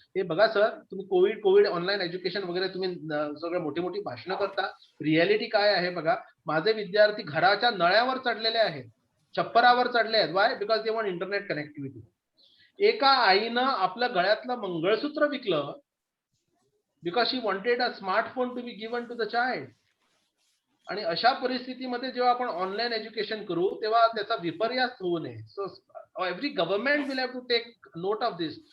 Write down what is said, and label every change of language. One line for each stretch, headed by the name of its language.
Marathi: हे बघा सर, तुम्ही कोविड ऑनलाईन एज्युकेशन वगैरे तुम्ही सगळं मोठी भाषणं करता, रियालिटी काय आहे बघा. माझे विद्यार्थी घराच्या नळ्यावर चढलेले आहेत, छप्परावर चढले आहेत.
English: Why? Because they want internet connectivity.
Marathi: एका आईनं आपलं गळ्यातलं मंगळसूत्र विकलं
English: because she wanted a smartphone to be given to the child.
Marathi: आणि अशा परिस्थितीमध्ये जेव्हा आपण ऑनलाईन एज्युकेशन करू तेव्हा त्याचा विपर्यास होऊ नये.
English: So every government will have to take note of this.